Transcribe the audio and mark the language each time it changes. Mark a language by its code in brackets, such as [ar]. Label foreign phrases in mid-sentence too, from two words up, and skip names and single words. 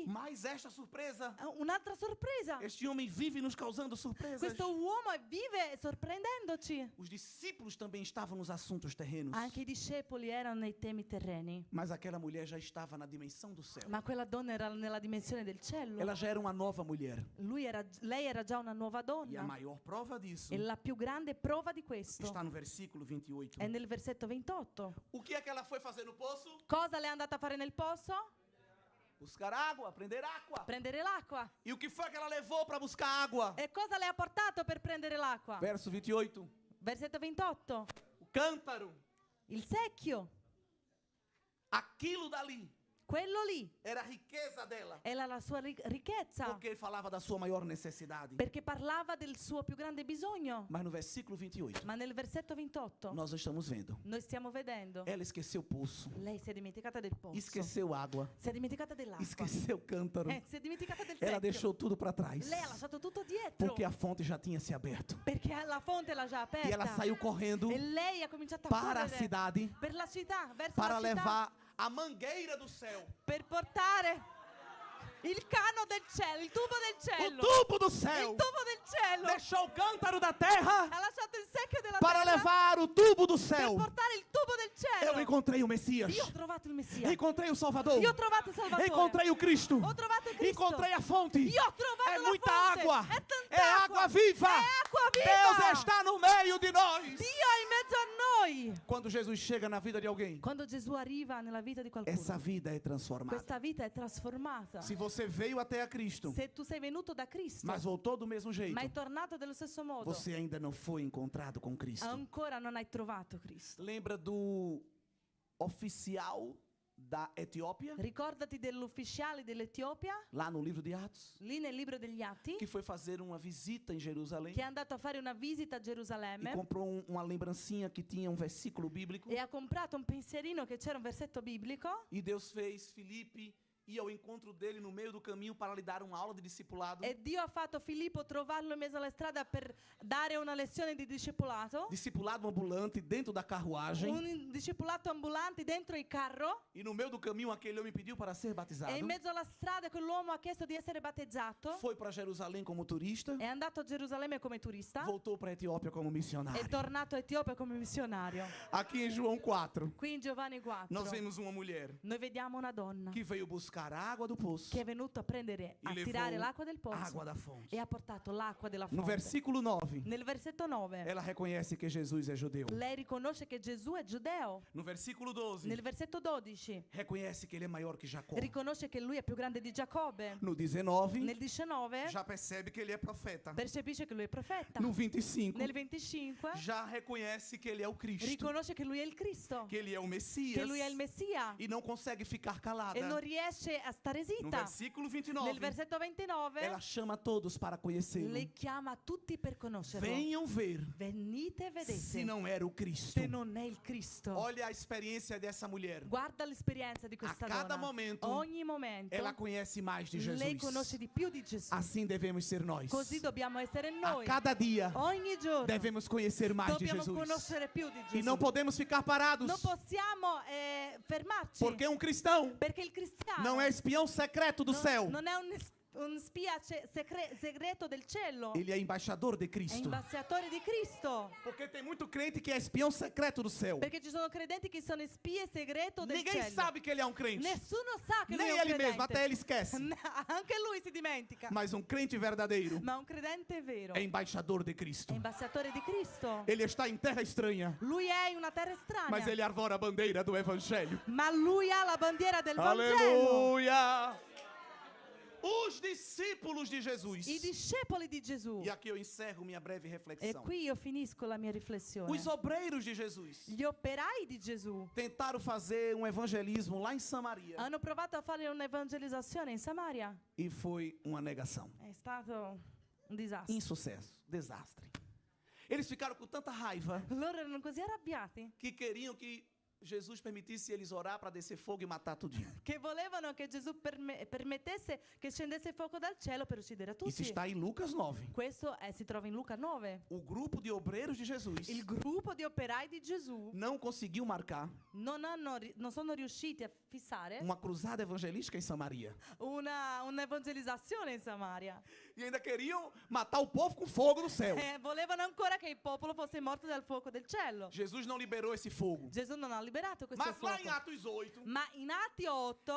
[pt] Mas esta surpresa, [it] Un'altra sorpresa. [pt] este homem vive nos causando surpresas. [it] Questo uomo vive sorprendendoci. [pt] Os discípulos também estavam nos assuntos terrenos. [it] Anche i discepoli erano nei temi terreni, [pt] Mas aquela mulher já estava na dimensão do céu. [it] ma quella donna era nella dimensione del cielo. [pt] Ela já era uma nova mulher. [it] Lei era già una nuova [pt] E a [it] donna. [pt] maior prova disso [it] E la più grande prova di questo [pt] está no versículo 28. [it] è nel versetto 28. [pt] O que é que ela foi fazer no poço? [it] Cosa le è andata a fare nel pozo? [pt] Buscar água, prender água. [it] Prendere l'acqua. [pt] E o que foi que ela levou para buscar água? [it] E cosa le ha portato per prendere l'acqua? [pt] Verso 28. [it] Versetto 28. [pt] O cântaro. [it] Il secchio. [pt] Aquilo dali [it] Quello lì [pt] era a riqueza dela. [it] era la sua ricchezza, [pt] Porque ele falava da sua maior necessidade. [it] perché parlava del suo più grande bisogno. [pt] Mas no versículo 28, [it] Ma nel versetto 28 [pt] nós estamos vendo. [it] noi stiamo vedendo, [pt] Ela esqueceu o poço. [it] lei si è dimenticata del pozo, [pt] Esqueceu água. [it] si è dimenticata dell'acqua, [pt] Esqueceu o cântaro. [it] si è dimenticata del [pt] Ela [it] secchio. [pt] deixou tudo para trás. [it] Lei ha lasciato tutto dietro, [pt] Porque a fonte já tinha se aberto. [it] perché la fonte l'ha già [pt] E ela [it] aperta. [pt] saiu correndo [it] E lei ha cominciato a [pt] para a [it] correre [pt] cidade [it] per la città, verso [pt] para [it] la città, [pt] levar a mangueira do céu. [it] per portare il cano del cielo, il tubo del [pt] O [it] cielo, [pt] tubo do [it] il [pt] céu. [it] tubo del cielo. [pt] Deixou o cântaro da terra [it] Ha lasciato il secchio della [pt] para [it] terra [pt] levar o tubo do [it] per [pt] céu. [it] portare il tubo del cielo. [pt] Eu encontrei o Messias. [it] Io ho trovato il Messia. [pt] Encontrei o Salvador. [it] Io ho trovato il Salvatore. [pt] Encontrei o Cristo. [it] Ho trovato il Cristo. [pt] Encontrei a fonte. [it] Io ho trovato [pt] É [it] la [pt] muita [it] fonte. [pt] água. [it] È tanta [pt] É água viva. [it] È acqua viva. [pt] Deus está no meio de nós. [it] Dio è in mezzo a noi. [pt] Quando Jesus chega na vida de alguém, [it] Quando Gesù arriva nella vita di qualcuno, [pt] essa vida é transformada. [it] questa vita è trasformata. [pt] Se você veio até a Cristo, [it] Se tu sei venuto da Cristo, [pt] mas voltou do mesmo jeito, [it] ma è tornato dello stesso modo, [pt] você ainda não foi encontrado com Cristo. [it] ancora non hai trovato Cristo. [pt] Lembra do oficial da Etiópia, [it] Ricordati dell'ufficiale dell'Etiopia, [pt] lá no livro de Atos, [it] lì nel libro degli Atti, [pt] que foi fazer uma visita em Jerusalém [it] che è andato a fare una visita a [pt] e [it] Gerusalemme [pt] comprou uma lembrancinha que tinha um versículo bíblico. [it] e ha comprato un pensierino che c'era un versetto biblico. [pt] E Deus fez Filipe ir ao encontro dele no meio do caminho para lhe dar uma aula de discipulado. [it] E Dio ha fatto Filippo trovarlo in mezzo alla strada per dare una lezione di discepolato. [pt] Discipulado ambulante dentro da carruagem. [it] Un discepolato ambulante dentro il carro. [pt] E no meio do caminho aquele homem pediu para ser batizado. [it] E in mezzo alla strada quell'uomo ha chiesto di essere battezzato. [pt] Foi para Jerusalém como turista. [it] È andato a Gerusalemme come turista. [pt] Voltou para a Etiópia como missionário. [it] È tornato a Etiopia come missionario. [pt] Aqui em João 4, [it] Qui in Giovanni 4 [pt] nós vemos uma mulher [it] noi vediamo una donna [pt] que veio buscar buscar água do poço [it] che è venuto a prendere, [pt] e a levou [it] tirare l'acqua del pozzo [pt] água da fonte. [it] e ha portato l'acqua della [pt] No [it] fonte. [pt] versículo 9, [it] Nel versetto 9, [pt] ela reconhece que Jesus é judeu. [it] lei riconosce che Gesù è giudeo. [pt] No versículo 12, [it] Nel versetto 12, [pt] reconhece que ele é maior que Jacó. [it] riconosce che lui è più grande di Giacobbe. [pt] No 19, [it] Nel 19, [pt] já percebe que ele é profeta. [it] percepisce che lui è profeta. [pt] No 25, [it] Nel 25, [pt] já reconhece que ele é o Cristo, [it] riconosce che lui è il Cristo, [pt] que ele é o [it] che [pt] Messias [it] lui è il Messia [pt] e não consegue ficar calada. [it] e non riesce a stare [pt] No [it] zitta. [pt] versículo [it] Nel [pt] 29, [it] versetto 29, [pt] ela chama todos para conhecê-lo. [it] lei chiama tutti per conoscerlo. [pt] Venham ver [it] Venite e vedete [pt] se não era o Cristo. [it] se non è il Cristo. [pt] Olha a experiência dessa mulher. [it] Guarda l'esperienza di questa [pt] A cada [it] donna. [pt] momento, [it] Ogni momento [pt] Ela conhece mais de [it] lei conosce [pt] Jesus. [it] di più di Gesù. [pt] Assim devemos ser nós. [it] Così dobbiamo essere [pt] A [it] noi. [pt] cada dia [it] Ogni giorno [pt] devemos conhecer mais de [it] dobbiamo [pt] Jesus. [it] conoscere più di [pt] E não [it] Gesù. [pt] podemos ficar parados, [it] Non possiamo fermarci. [pt] porque cristão [it] Perché il cristiano [pt] não é espião secreto do céu. [it] non è un spia segreto del cielo. [pt] Ele é embaixador de [it] È [pt] Cristo. [it] ambasciatore di Cristo. [pt] Porque tem muito crente que é espião secreto do céu. [it] Perché ci sono credenti che sono spie segreto del [pt] Ninguém [it] cielo. [pt] sabe que ele é um crente. [it] Nessuno sa che lui [pt] Nem [it] è un [pt] ele [it] credente. [pt] mesmo, até ele esquece. [it] Anche lui si dimentica. [pt] Mas crente verdadeiro [it] Ma un credente vero [pt] é embaixador de [it] è [pt] Cristo. [it] ambasciatore di Cristo. [pt] Ele está em terra estranha, [it] Lui è in una terra estranea. [pt] mas ele arvora a bandeira do Evangelho. [it] Ma lui ha la bandiera del Vangelo. [pt] Aleluia! Os discípulos de Jesus. [it] I discepoli di Gesù. [pt] E aqui eu encerro minha breve [it] E [pt] reflexão. [it] qui io finisco la mia riflessione. [pt] Os obreiros de Jesus [it] Gli operai di Gesù [pt] tentaram fazer evangelismo lá em Samaria [it] hanno provato a fare un'evangelizzazione in Samaria. [pt] e foi uma negação. [it] È stato un disastro. [pt] Insucesso, desastre. Eles ficaram com tanta raiva [it] Loro erano così arrabbiati [pt] que queriam que Jesus permitisse eles orar para descer fogo e matar tudinho. [it] che volevano che Gesù permettesse che scendesse fuoco dal cielo per uccidere [pt] Isso [it] tutti. [pt] está em Lucas 9. [it] Questo si trova in Luca 9. [pt] O grupo de obreiros de Jesus [it] Il gruppo di operai di Gesù [pt] não conseguiu marcar [it] non sono riusciti a fissare [pt] uma cruzada evangelística em Samaria. [it] un'evangelizzazione in Samaria. [pt] E ainda queriam matar o povo com fogo do céu. [it] Volevano ancora che il popolo fosse morto dal fuoco del cielo. [pt] Jesus não liberou esse fogo. [it] Gesù non ha liberato questo [pt] Mas lá em [it] fuoco. [pt] Atos 8, [it] Ma in Atti 8,